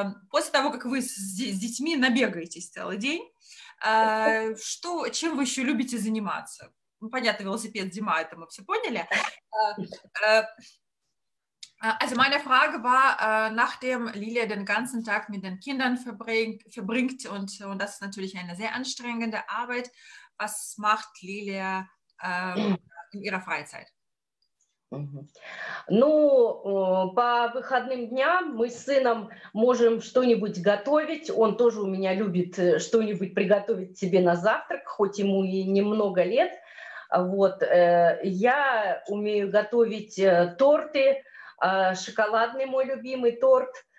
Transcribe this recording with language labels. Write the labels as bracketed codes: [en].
[ru] После того, как вы с детьми набегаетесь целый день, чем вы еще любите заниматься? Ну, понятно, велосипед, зима, это мы все поняли. [de] Also meine Frage war, nachdem Lilia den ganzen Tag mit den Kindern verbringt und das ist natürlich eine sehr anstrengende Arbeit, was macht Lilia in ihrer Freizeit? [ru] Ну, по выходным дням мы с сыном можем что-нибудь готовить. Он тоже у меня любит что-нибудь приготовить себе на завтрак, хоть ему и немного лет. Вот. Я умею готовить торты, шоколадный мой любимый торт.